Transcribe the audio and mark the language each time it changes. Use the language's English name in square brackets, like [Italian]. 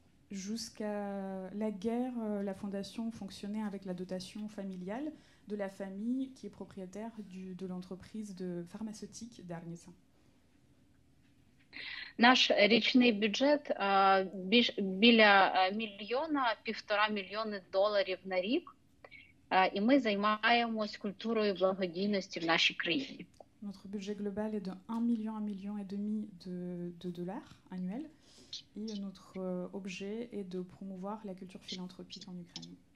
[French] Jusqu'à la guerre, la fondation fonctionnait avec la dotation familiale de la famille qui est propriétaire de l'entreprise pharmaceutique d'Arnisa. [Ukrainian] Наш річний бюджет біля $1–1,5 мільйона на рік, і ми займаємось культурою благодійності в нашій країні. [French] Notre budget global est de 1 million et demi de dollars annuels et notre objet est de promouvoir la culture philanthropique en Ukraine.